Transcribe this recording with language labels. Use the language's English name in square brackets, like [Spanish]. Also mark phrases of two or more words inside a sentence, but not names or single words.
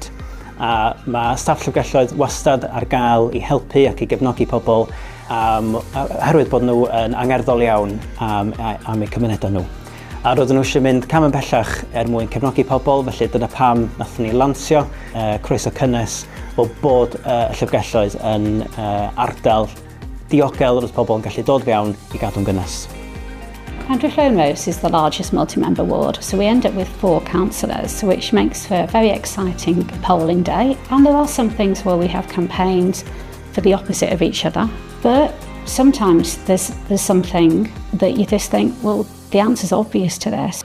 [Welsh] A mae staff llyfrgelloedd wastad ar gael i helpu ac i gefnogi pobl oherwydd bod nhw yn angerddol iawn am eu cymunedau nhw. A roedden nhw eisiau mynd cam yn bellach mwyn cefnogi pobl, felly dyna pam nathon ni lansio croeso cynnes o bod y llyfrgelloedd yn ardal diogel roedd pobl yn gallu dod fewn i gadw'n gynnes. [English] County Llanfairpwll is the largest multi-member ward, so we end up with 4 councillors, which makes for a very exciting polling day. And there are some things where we have campaigned for the opposite of each other, but sometimes there's something that you just think, well, the answer's obvious to this.